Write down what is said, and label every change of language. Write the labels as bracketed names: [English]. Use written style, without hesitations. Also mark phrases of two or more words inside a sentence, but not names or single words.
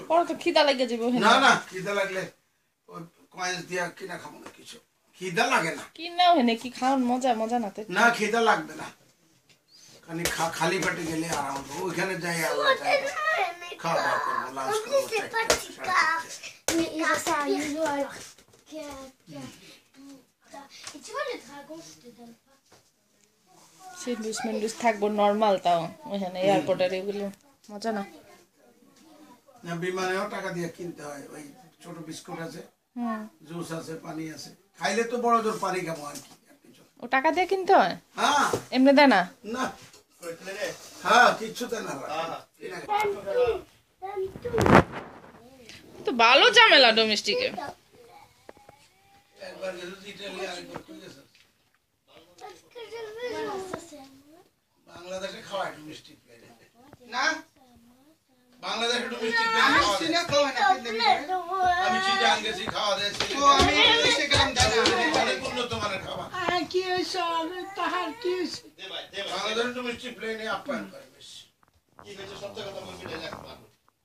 [Bangla] পরে তো খিদা লাগে যাবে ওখানে না না খিদা লাগলে ওই কয়েন্স দিয়া কিনা খাবো না কিছু খিদা লাগে না কি নাও হেনে কি খাওয়ার মজা মজা নাতে না খিদা লাগবে না খালি পেটে গেলে আরাম হবে ওইখানে যাই আল্লাহ চাই খাওয়া দাওয়া করবো লাঞ্চ [French] On [Bangla] করবো [French] dit c'est pas tes cartes. Mais ça, il joue alors. Et tu vois le dragon, je te donne pas. [Bangla] স্যান্ডউইচ ম্যান্ডউইচ থাকবো নর্মাল তাও ওখানে এয়ারপোর্টের এগুলো মজা না না বিমানেও টাকা দিয়ে কিনতে হয় ওই ছোট বিস্কুট আছে জুস আছে পানি আছে খাইলে তো বড় জোর পানি খাবো আর কি আর কিছু না। ও টাকা দিয়ে কিনতে হয় হ্যাঁ এমনি দেয় না না হ্যাঁ কিচ্ছু দেয় না তো ভালো ঝামেলা ডোমেস্টিকে একবার গেছে ইটালি আরেকবার কই গেছে [French] Parce que je veux jouer. Ça, c'est à moi. [Bangla] বাংলাদেশে খাওয়ায় ডোমেস্টিক প্লেনে না বাংলাদেশে ডোমেস্টিক আমি প্লেনে খাওয়া সিনে দেয়। খাওয়া না [French] S'il te plaît, de [Bangla] আমি চিটাং গেছি খাওয়া দেয় তো আমি এসে গেলাম দাদা অনেক উন্নত মানের খাবার কি হয়েছে তাহার কি হয়েছে বাংলাদেশে ডোমেস্টিক প্লেনে আপ্যায়ন করে বেশি কি হয়েছে সত্য কথা বলবি না